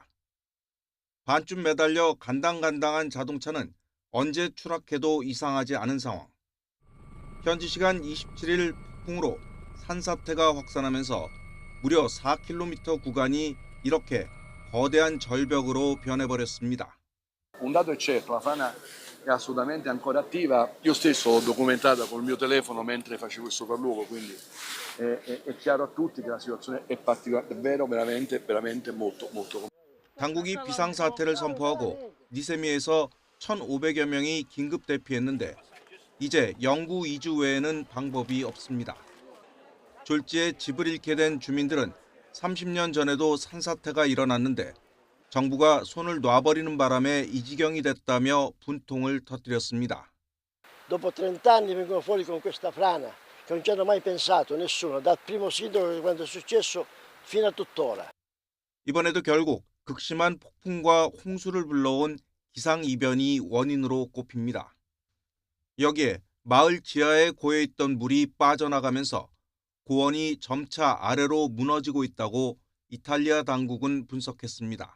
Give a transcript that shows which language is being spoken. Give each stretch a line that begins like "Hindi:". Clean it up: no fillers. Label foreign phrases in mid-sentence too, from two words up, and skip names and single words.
Korean: 반쯤 매달려 간당간당한 자동차는 언제 추락해도 이상하지 않은 상황. 현지 시간 27일 폭풍으로 산사태가 확산하면서 무려 4km 구간이 이렇게 거대한 절벽으로 변해버렸습니다.
Italian: Un dato è certo, la frana è assolutamente ancora attiva. Io stesso l'ho documentata col mio telefono mentre facevo il sopralluogo, quindi è chiaro a tutti che la situazione è davvero veramente molto
Korean: 당국이 비상사태를 선포하고 니세미에서 1,500여 명이 긴급 대피했는데 이제 영구 이주 외에는 방법이 없습니다. 졸지에 집을 잃게 된 주민들은 30년 전에도 산사태가 일어났는데 정부가 손을 놔버리는 바람에 이 지경이 됐다며 분통을 터뜨렸습니다.
Italian: Dopo 30 anni vengono fuori con questa frana che non ci hanno mai pensato nessuno, dal primo sindaco quando è successo fino a tuttora.
Korean: 이번에도 결국 극심한 폭풍과 홍수를 불러온 기상이변이 원인으로 꼽힙니다. 여기에 마을 지하에 고여있던 물이 빠져나가면서 고원이 점차 아래로 무너지고 있다고 이탈리아 당국은 분석했습니다.